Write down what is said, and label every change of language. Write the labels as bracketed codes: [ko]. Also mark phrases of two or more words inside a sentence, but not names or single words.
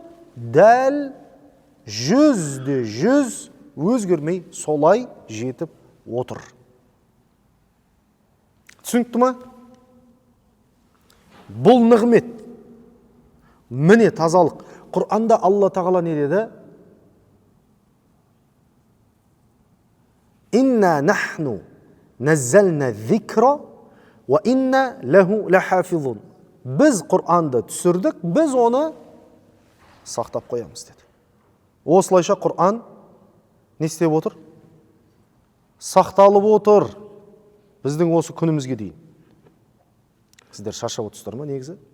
[kk] Дәл 100% өзгермей солай жетіп отыр. Түсінікті ма? Бұл нығмет. Міне тазалық. Құр'анда Алла тағала не деді? [ar] إنا نحن نزلنا الذكر وإنا له لحافظون. [kk] Біз Құр'анды түсірдік, біз оны сақтап қоямыз деді. Осылайша Құр'ан не істеп отыр? Сақталып отыр. Біздің осы күнімізге дейін. Сіздер шаршап отырсыздар ма негізі?